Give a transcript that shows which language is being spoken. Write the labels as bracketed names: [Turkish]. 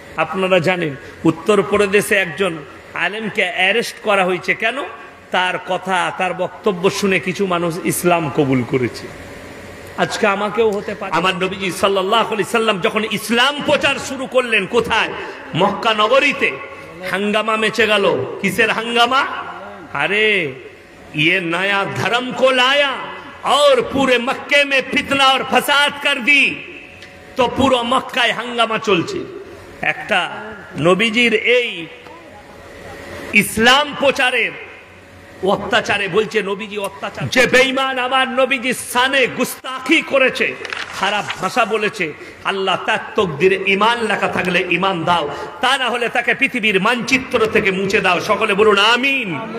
[Bangla] আপনারা জানেন উত্তরপ্রদেশে একজন আলেমকে অ্যারেস্ট করা হয়েছে। কেন? তার কথা, তার বক্তব্য শুনে কিছু মানুষ ইসলাম কবুল করেছে। আজকে আমাকেও হতে পারে। আমার নবীজি সাল্লাল্লাহু আলাইহি সাল্লাম যখন ইসলাম প্রচার শুরু করলেন, কোথায়? মক্কা নগরীতে। হাঙ্গামা মেচে গেল। কিসের হাঙ্গামা? [Hindi] अरे ये नया धर्म को लाया और पूरे मक्के में फितना और फसाद कर दी, तो [Bangla] পুরো মক্কায় হাঙ্গামা চলছে। একটা নবীজির এই ইসলাম প্রচারের অত্যাচারে বলছে নবীজি অত্যাচার, যে বেঈমান আমার নবীজির শানে গুস্তাখি করেছে, খারাপ ভাষা বলেছে, আল্লাহ তার তকদিরে ঈমান লেখা থাকলে ঈমান দাও, তা না হলে তাকে পৃথিবীর মানচিত্র থেকে মুছে দাও। সকলে বলুন আমিন।